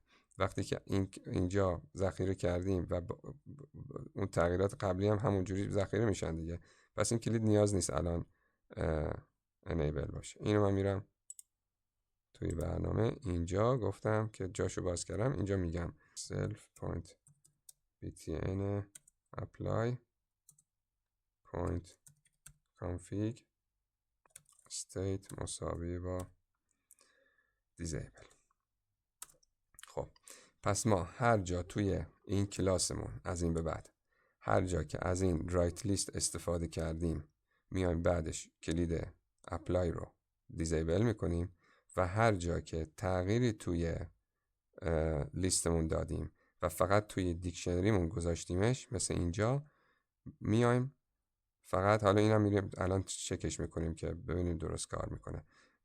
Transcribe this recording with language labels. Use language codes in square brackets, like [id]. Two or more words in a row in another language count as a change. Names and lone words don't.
[fa] وقتی که اینجا ذخیره کردیم و اون تغییرات قبلی هم همونجوری ذخیره میشن دیگه، پس این کلید نیاز نیست الان انیبل باشه. اینو من میرم توی برنامه، اینجا گفتم که جاشو باز کردم، اینجا میگم [en] self point btn apply point config state [fa] مساوی با disable. خب پس ما هر جا توی این کلاسمون از این به بعد هر جا که از این [en] write list [fa] استفاده کردیم میایم بعدش کلید apply رو disable میکنیم و هر جا که تغییری توی لیستمون دادیم و فقط توی دیکشنریمون گذاشتیمش، مثل اینجا میایم فقط، حالا اینم میریم الان چکش میکنیم که ببینیم درست کار میکنه.